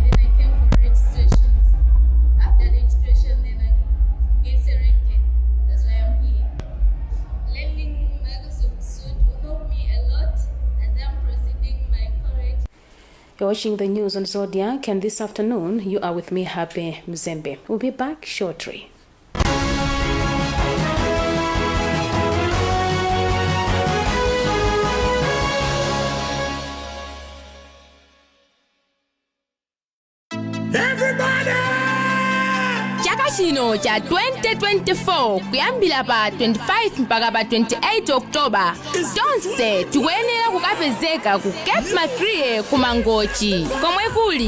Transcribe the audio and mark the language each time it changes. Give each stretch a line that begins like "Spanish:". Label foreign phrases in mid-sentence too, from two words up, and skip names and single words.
English: Then I came for registrations. After registration, then I get selected. That's why I'm here. Learning Microsoft Suite will help me a lot as I'm proceeding my college. You're watching the news on Zodiac, and this afternoon you are with me, Happy Mzembe. We'll be back shortly.
Nyanja: Chaka chino cha 2024 kuyambira pa 25 mpaka pa 28 Oktoba tonse tikuyenera kukapezeka ku Cape Macrie ku Mangochi komwe kuli